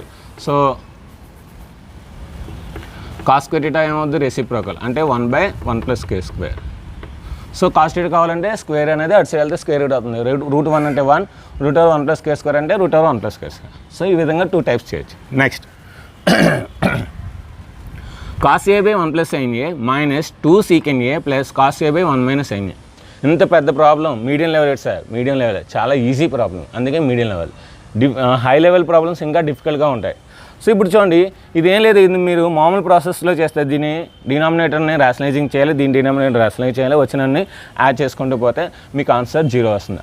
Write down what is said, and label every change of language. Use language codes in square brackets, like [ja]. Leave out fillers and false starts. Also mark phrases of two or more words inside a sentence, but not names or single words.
[te] సో cos² θ ఏమవుతుంది, రెసిప్రోకల్ అంటే 1/1 + k². సో cos θ కావాలంటే స్క్వేర్ అనేది అటు సైడ్ వెళ్తే [en] square root [te] అవుతుంది. √1 అంటే 1, √1 + k² అంటే √1 + k². సో ఈ విధంగా 2 టైప్స్ చేయొచ్చు. నెక్స్ట్, cos a/1 + sin a -2 secant a + cos a/1 - sin a. ఇంత పెద్ద [en] problem medium level sir, medium level [te] చాలా [en] easy problem, [te] అందుకే [en] medium level. high level problems [te] ఇంకా డిఫికల్ట్గా ఉంటాయి. సో ఇప్పుడు చూడండి ఇదేం లేదు, ఇది మీరు మామూలు ప్రాసెస్లో చేస్తే దీన్ని [en] denominator rationalizing [te] చేయాలి, దీని [en] denominator rationalize [te] చేయాలి, వచ్చినన్ని యాడ్ చేసుకుంటూ పోతే మీకు ఆన్సర్ 0 వస్తుంది.